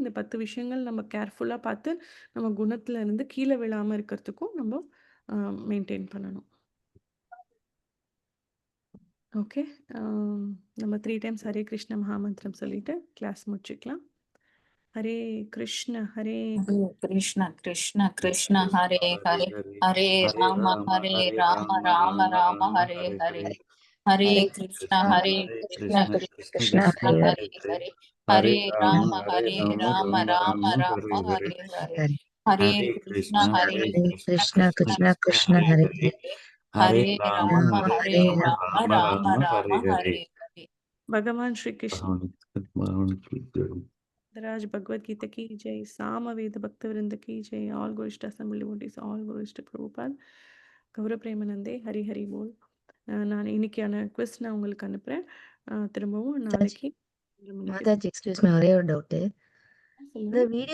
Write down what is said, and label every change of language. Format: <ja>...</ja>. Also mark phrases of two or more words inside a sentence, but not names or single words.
<ta>இந்த 10 விஷயங்கள் நம்ம கேர்ஃபுல்லா பார்த்து நம்ம குணத்துல இருந்து கீழே விழாம இருக்கிறதுக்கும் நம்ம மெயின்டைன் பண்ணணும். ஓகே. நம்ம 3 டைம்ஸ் ஹரே கிருஷ்ண மகாமந்திரம் சொல்லிட்டு கிளாஸ் முடிச்சுக்கலாம்.</ta> <sa>हरे कृष्ण हरे हरे कृष्ण कृष्ण कृष्ण हरे हरे हरे राम राम राम हरे हरे हरे कृष्ण कृष्ण கிருஷ்ணா कृष्ण हरे हरे हरे राम राम हरे हरे ஹரே हरे कृष्ण हरे कृष्णा कृष्ण கிருஷ்ணா कृष्ण कृष्णा हरे हरे ஹரே हरे ராம राम हरे राम राम हरे हरे</sa> <hi>भगवान श्री कृष्ण राज भगवत गीता की जय, सामवेद भक्त वृंद की जय,</hi> <en>All goist assembly devotees, All goist</en> <hi>प्रभुपाद,</hi> <bn>গৌর প্রেমনন্দে, হরি হরি বোল.</bn> <ta>நான் இன்னைக்கான குவிஸ் நான் உங்களுக்கு அனுப்புகிறேன். திரும்பவும் நாளைக்கு மாதாஜி,</ta> <en>excuse me,</en> <ta>ஒரே ஒரு டவுட்டு. இந்த சொல்லுங்கள். வீடியோ</ta>